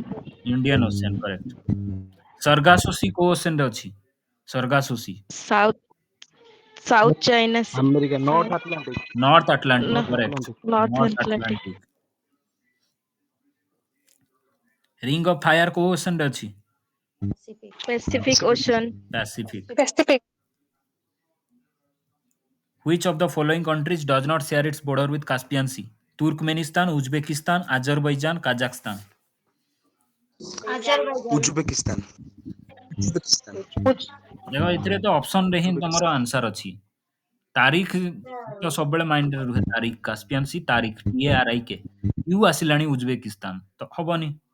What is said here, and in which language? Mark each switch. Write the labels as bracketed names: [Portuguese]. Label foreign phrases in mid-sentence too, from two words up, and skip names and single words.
[Odia] ଇଣ୍ଡିଆନ୍ ଓସେନ୍ କରେକ୍ଟ ସର୍ଗାସୋସି କୋଉ ଓସେନରେ ଅଛି ସର୍ଗାସୋସି ସାଉଥ ସାଉଥ ଚାଇନା ସି ଆମେରିକା ନର୍ଥ ଆଟଲାଣ୍ଟିକ ନର୍ଥ ଆଟଲାଣ୍ଟିକ ନା କରେକ୍ଟ ନର୍ଥ ନର୍ଥ ଆଟଲାଣ୍ଟିକ ଆଟଲାଣ୍ଟିକ ରିଙ୍ଗ ଅଫ ଫାୟାର କୋଉ ଓସେନରେ ଅଛି ପ୍ୟାସିଫିକ ଓସନ୍ ପାସିଫିକ Pacific. [English] Which of the following countries does not share its border with Caspian Sea? Turkmenistan, Uzbekistan, Azerbaijan, Kazakhstan. [Odia] ଉଜବେକିସ୍ତାନ ଉଜବେକିସ୍ତାନ Uj- ଦେଖ ଏଥିରେ ତ ଅପସନ ରେ ହିଁ ତମର ଆନ୍ସର ଅଛି ତାରିଖ ତ ସବୁବେଳେ ମାଇଣ୍ଡରେ ରୁହେ ତାରିଖ କାସ୍ପିଆନ ସି ତାରିଖ TARIK ୟୁ ଆସିଲାଣି ଉଜବେକିସ୍ତାନ ତ ହବନି